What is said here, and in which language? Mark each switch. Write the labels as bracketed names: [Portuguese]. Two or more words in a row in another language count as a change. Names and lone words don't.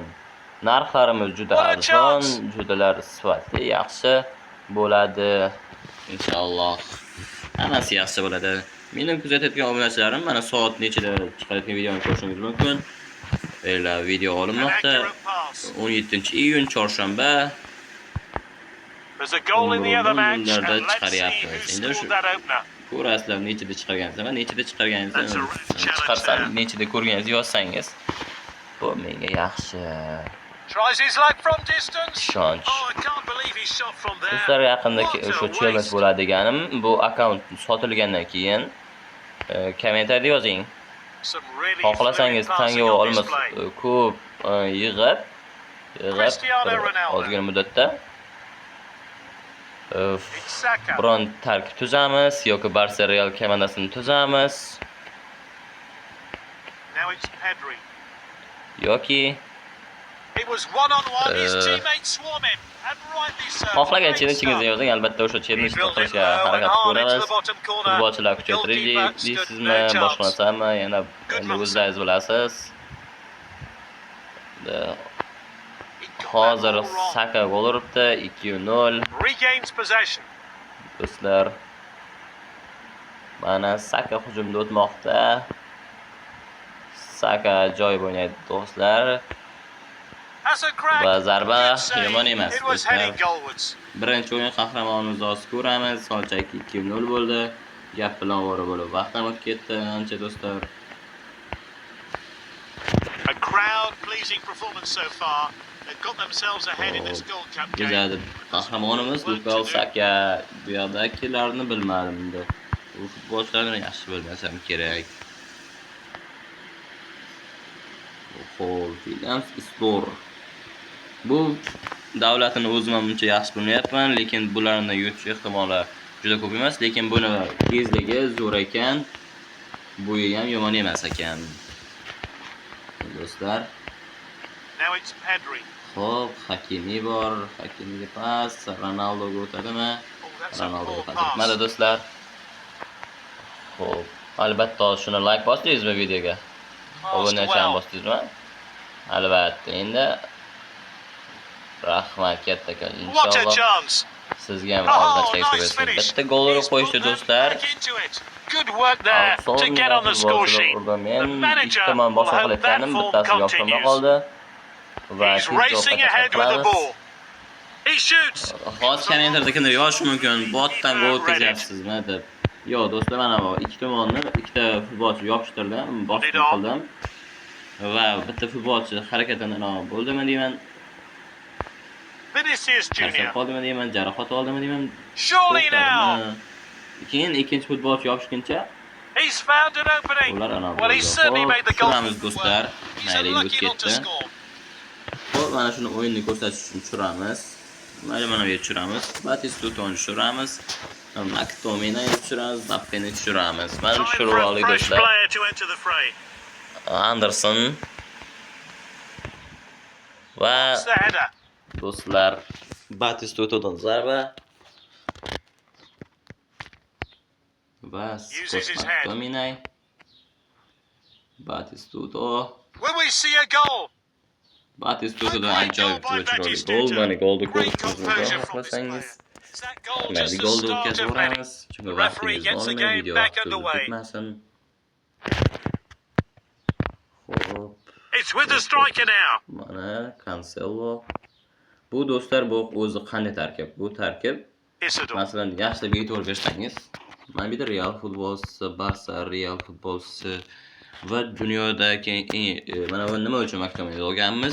[Uzbek] Narxlarimiz juda arzon, judalar sifatli, yaxshi bo'ladi inshaalloh. Hammasi yaxshi bo'ladi. Meni kuzatayotgan obunachilarim mana soat nechida chiqayotgan videoni ko'rishingiz mumkin. Video olinmoqda 17-iyun chorshanba. [English] There's a goal in the other match. [Uzbek] Endi shu ko'rasizlar nechida chiqarganingizni, nechida chiqarganingizni chiqarsam, nechida ko'rganingizni yozsangiz, bu menga yaxshi. [English] Tries his luck from distance. [Uzbek] Ishonch. [English] Oh, I can't believe he shot from there. [Uzbek] Do'stlar, yaqinda o'sha challenge bo'ladi deganim, bu akkaunt sotilgandan keyin kommentariyada yozing. Xohlasangiz tanga olmas ko'p yig'ib ozgina muddatda biron tarkib tuzamiz yoki Barsa Real komandasini tuzamiz. [English] Now it's Pedri. [Uzbek] Yoki [English] It was one-on-one. His teammates swarm him. And rightly so. [Uzbek] xohlagan challenge'ingizni yozing, albatta o'sha challenge qilishga harakat qilamiz. Futbolchilar kuchaytirdik deysizmi, boshqa narsami? Yana o'zingiz bilasiz. Hozir Saka gol uribdi, 2-0. [English] Regains possession. [Uzbek] Do'stlar, mana Saka hujumda o'tmoqda. Saka joyib o'ynaydi do'stlar. Va zarba yomon emas. Birinchi o'yin qahramonimizni hozir ko'ramiz. Solchaki 2-0 bo'ldi. Gap bilan ovora bo'lib vaqtim o'tib ketdi ancha do'stlar. [English] A crowd pleasing performance so far. They've got themselves ahead in this Gold Cup game. [Uzbek] Bizada qahramonimiz Bukayo Saka bu yoqdagilarni bilmadim endi. Bu futbolchilarni yaxshi bilmasam kerak. Xo'p, Williams Istor. Bu davlatini o'zim ham uncha yaxshi bilmayapman, lekin bularni yutish ehtimoli juda ko'p emas, lekin buni tezligi zo'r ekan. Bo'yi ham yomon emas ekan. Do'stlar, [English] Now it's Pedri. [Uzbek] xo'p, Hakimi bor. Hakimiga pas, Ronaldoga o'tadimi? [English] Oh, that's a [Uzbek] Ronaldo [English] poor [Uzbek] o'tadi. [English] pass. [Uzbek] Do'stlar. Xo'p, albatta shuni like bosdingizmi videoga? [English] Passed [Uzbek] Obunachilarni [English] well. [Uzbek] bosdingizmi? Albatta, endi rahmat kattakon [English] What a [Uzbek] inshaalloh. [English] chance. [Uzbek] Sizga ham [English] Oh, [Uzbek] oldincha [English] nice [Uzbek] aytib [English] finish. [Uzbek] bitta gol urib [English] He's [Uzbek] qo'yishdi [English] put them [Uzbek] do'stlar. [English] back into it. Good work there to get on the score sheet. The manager [Uzbek] tomon [English] will [Uzbek] boshqa [English] hope that [Uzbek] qilayotganim [English] form [Uzbek] bittasi yoqtirmay [English] continues. [Uzbek] qoldi. Va [English] He's racing ahead with the ball. He shoots. [Uzbek] Hozir kommentarda kimdir yozishi mumkin, botdan gol o'tkazyapsizmi deb. Yo'q do'stlar, mana bu ikki tomonni ikkita futbolchi yopishtirdim, boshqa qildim. Va bitta futbolchi harakatidan bo'ldimi deyman. Vinicius Junior. Tashlab qoldimi deyman, jarohat oldimi deyman. [English] Surely now. [Uzbek] Keyin ikkinchi futbolchi yopishguncha [English] He's found an opening. [Uzbek] ular [English] Well, he certainly made the goal. [Uzbek] Tushiramiz do'stlar. [English] He's [Uzbek] Mayli [English] unlucky not to [Uzbek] ketdi. [English] score. [Uzbek] Xo'p, mana shuni o'yinni ko'rsatish uchun tushiramiz. Mayli mana bu yerga tushiramiz. Batistutoni tushiramiz. McTominay tushiramiz, Mbappeni tushiramiz. Mana [English] Time [Uzbek] tushirib [English] for a [Uzbek] oldik [English] fresh [Uzbek] do'stlar. [English] player to enter the fray. [Uzbek] Anderson va [English] It's the header. [Uzbek] do'stlar Batistutodan zarba va [English] Uses his head. [Uzbek] McTominay. Batistuto [English] Will we see a goal? [Uzbek] Batistutodan [English] Great goal [Uzbek] ajoyib [English] by [Uzbek] chiroyli [English] Batistuta. [Uzbek] gol. Mana golni [English] Great [Uzbek] ko'rishingiz [English] composure [Uzbek] mumkin [English] from this [Uzbek] xohlasangiz. [English] player. Is that goal [Uzbek] Mayli [English] just the [Uzbek] golni [English] start [Uzbek] o'tkazib [English] of many? [Uzbek] o'ramiz. Chunki [English] The referee [Uzbek] vaqtingiz [English] gets the [Uzbek] bo'lmay, [English] game [Uzbek] video [English] back [Uzbek] vaqti [English] underway. [Uzbek] ketmasin. Xo'p. [English] It's with the striker now. [Uzbek] Mana Cancelo. Bu do'stlar bu o'zi qanday tarkib? Bu tarkib Isidore. masalan yaxshilab e'tibor bersangiz, mana bu yerda Real futbolchisi, Barsa Real futbolchisi va dunyodagi mana bu nima uchun McTominay olganmiz?